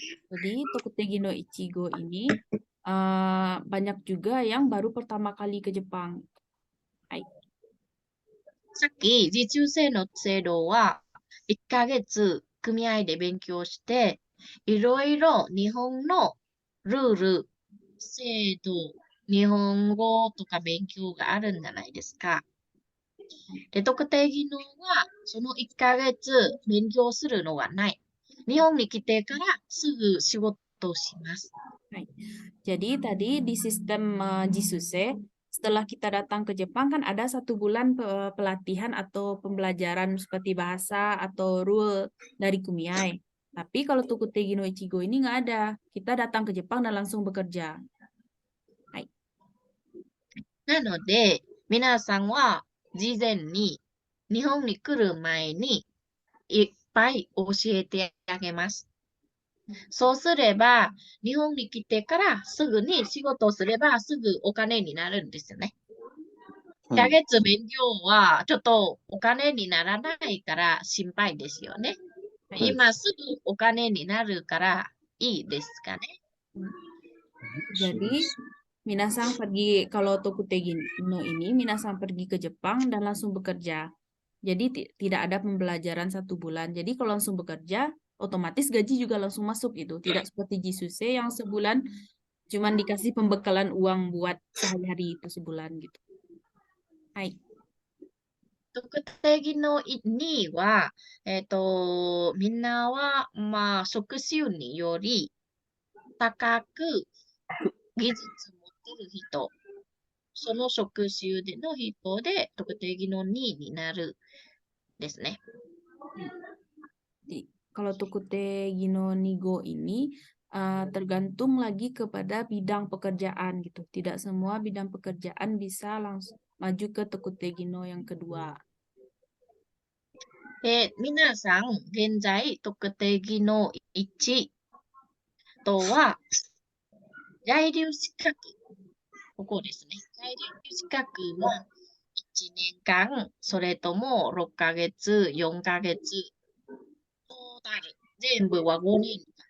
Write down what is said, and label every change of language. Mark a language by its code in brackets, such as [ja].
[id] Jadi Tokute Gino Ichigo ini banyak juga yang baru pertama kali ke Jepang. [ja] Hai. さっき実習生の制度は1ヶ月組合で勉強していろいろ日本のルール、制度、日本語とか勉強があるんじゃないですか。で、特定技能はその1ヶ月勉強するのはない。日本に来てからすぐ仕事をします。 [id] Jadi tadi di sistem Jisuse, setelah kita datang ke Jepang kan ada 1 bulan pelatihan atau pembelajaran seperti bahasa atau rule dari Kumiai. Tapi kalau Tokute Gino Ichigo ini nggak ada. Kita datang ke Jepang dan langsung bekerja. [ja] Hai. なので、皆さんは事前に日本に来る前にいっぱい教えてあげます。そうすれば、日本に来てからすぐに仕事をすればすぐお金になるんですよね。 1ヶ月勉強はちょっとお金にならないから心配ですよね。今すぐお金になるからいいですかね。 [id] Jadi Minasang pergi, kalau Tokute Gino ini Minasang pergi ke Jepang dan langsung bekerja. Jadi tidak ada pembelajaran 1 bulan. Jadi kalau langsung bekerja, otomatis gaji juga langsung masuk gitu. Tidak seperti Jisuse yang sebulan cuman dikasih pembekalan uang buat sehari-hari itu sebulan gitu. Hai. [ja] 特定技能2は、みんなは、まあ、職種により高く技術持ってる人、その職種での人で特定技能2になるですね。 [id] Kalau Tokute Gino Nigo ini tergantung lagi kepada bidang pekerjaan gitu. Tidak semua bidang pekerjaan bisa langsung maju ke Tokute Gino yang kedua. [ja] 皆さん、現在、特定技能1とは、在留資格、ここですね。在留資格は1年間、それとも6ヶ月、4ヶ月、トータル、全部は5年。